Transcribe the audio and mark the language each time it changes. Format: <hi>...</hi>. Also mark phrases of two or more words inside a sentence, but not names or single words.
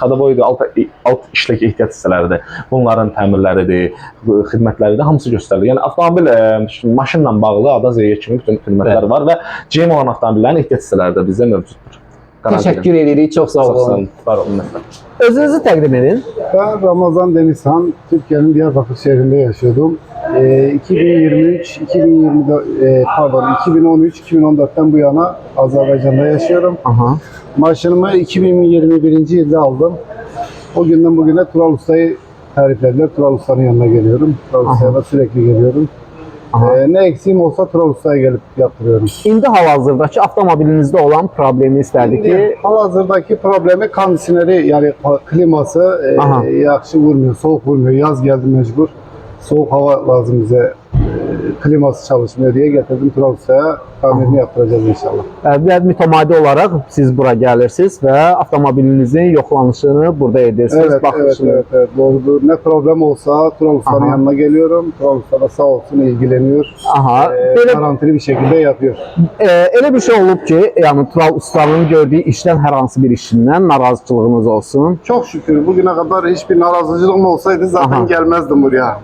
<az>Xadaboydur, alt işlək ehtiyat hissələridir, bunların təmirləridir, xidmətləri də hamısı göstərilir. Yəni avtomobil maşınla bağlı A-dan Z-yə kimi bütün xidmətlər var və GM olan avtomobillərin ehtiyat hissələri də bizdə mövcuddur. Təşəkkür edirik, çox sağ olun. Özünüzü təqdim edin.</az> <tr>Ben Ramazan Denizhan, Türkiye'nin Diyarbakır şehrinde yaşıyordum. 2013-2014'ten bu yana Azerbaycan'da yaşıyorum. Maşınımı 2021. yılda aldım. O günden bugüne Tural Usta'yı tariflediler. Tural Usta'nın yanına geliyorum. Tural Usta'ya da sürekli geliyorum. Ne eksiğim olsa Tural Usta'ya gelip yaptırıyorum.</tr> <az>İndi hal-hazırdakı avtomobilinizdə olan problemi istərdik ki...</az> <tr>Hal-hazırdaki problemi kondisyoneri, yani kliması yaxşı vurmuyor, soğuk vurmuyor. Yaz geldi mecbur. Soğuk hava lazım bize. Kliması çalışmıyor diye getirdim Tural Usta'ya. Tamirini yaptıracağız inşallah.</tr> <az>Və mütəmadi olaraq siz bura gəlirsiniz və avtomobilinizin yoxlanışını burada edirsiniz.</az> <tr>Evet, doğrudur. Ne problem olsa Tural Usta'nın yanına geliyorum. Tural Usta da sağ olsun ilgileniyor. Garantili bir şekilde yapıyor.</tr> <az>Elə bir şey olub ki, yani Tural Usta'nın</az> <tr>gördüğü işten</tr> <az>hər hansı bir işindən narazılığınız olsun.</az> <tr>Çok şükür bugüne kadar hiçbir narazıcılığım olsaydı zaten gelmezdim buraya.</tr>